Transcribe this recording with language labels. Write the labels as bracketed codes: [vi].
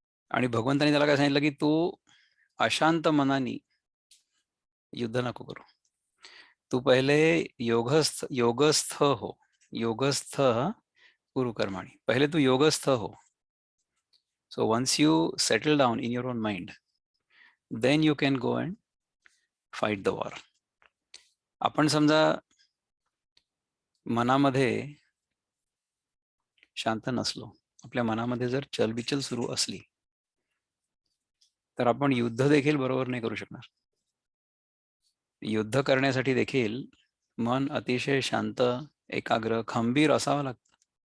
[mr] आणि भगवंतानी त्याला काय सांगितलं की तू अशांत मनाने युद्ध नको करू, तू पहिले योगस्थ हो, [sa] योगस्थ कुरु कर्माणी. [mr] पहिले तू योगस्थ हो. [en] So once you settle down in your own mind, then you can go and fight the war. [mr] आपण समजा मनामध्ये शांत नसलो, आपल्या मनामध्ये जर चलबिचल सुरू असली, तर आपण युद्ध देखील बरोबर नाही करू शकणार. युद्ध करण्यासाठी देखील मन अतिशय शांत, एकाग्र, खंबीर असावं लागतं.